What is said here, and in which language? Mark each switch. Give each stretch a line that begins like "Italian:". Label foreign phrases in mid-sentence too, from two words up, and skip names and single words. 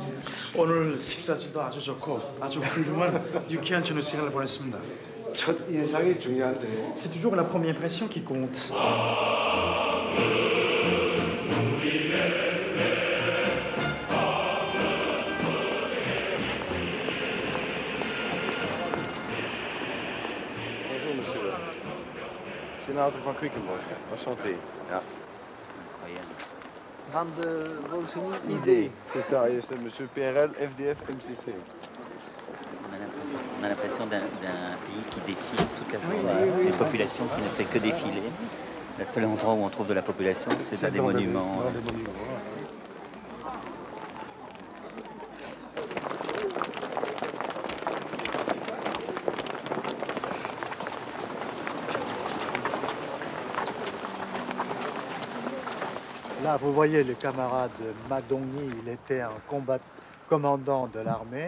Korean: 오늘 식사지도 아주 좋고 아주 훌륭한 유쾌한 저녁 시간을 보냈습니다. 첫 인상이 중요한데.
French: C'est toujours la première impression qui compte. Bonjour, monsieur.
Dutch: Senator van Quickenborg.
French: Enchanté. Ja.
Dutch: Van de Revolutionaire ID.
French: C'est ça, c'est monsieur PRL, FDF, MCC. On a l'impression d'un pays qui défile toute la journée, une population qui ne fait que défiler. Le seul endroit où on trouve de la population, c'est dans des monuments. Là, vous voyez le camarade Ma Dong-ni, il était un commandant de l'armée.